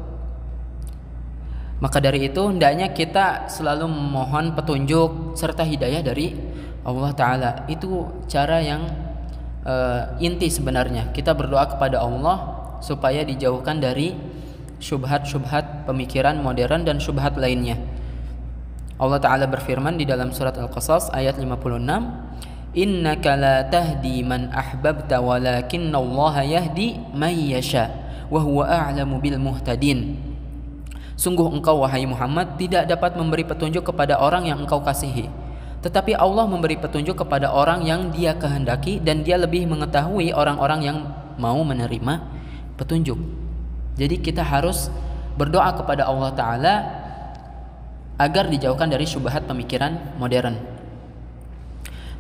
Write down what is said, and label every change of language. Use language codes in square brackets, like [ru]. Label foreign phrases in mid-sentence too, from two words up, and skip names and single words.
[id] Maka dari itu hendaknya kita selalu memohon petunjuk serta hidayah dari Allah Ta'ala. Itu cara yang inti sebenarnya. Kita berdoa kepada Allah supaya dijauhkan dari syubhat-syubhat pemikiran modern dan syubhat lainnya. Allah Ta'ala berfirman di dalam surat Al-Qasas ayat 56, [ar] إنك لا تهدي من أحببت ولكن الله يهدي من يشاء وهو أعلم بالمهتدين. [id] Sungguh engkau wahai Muhammad tidak dapat memberi petunjuk kepada orang yang engkau kasihi, tetapi Allah memberi petunjuk kepada orang yang Dia kehendaki dan Dia lebih mengetahui orang-orang yang mau menerima petunjuk. Jadi kita harus berdoa kepada Allah Ta'ala agar dijauhkan dari syubhat pemikiran modern.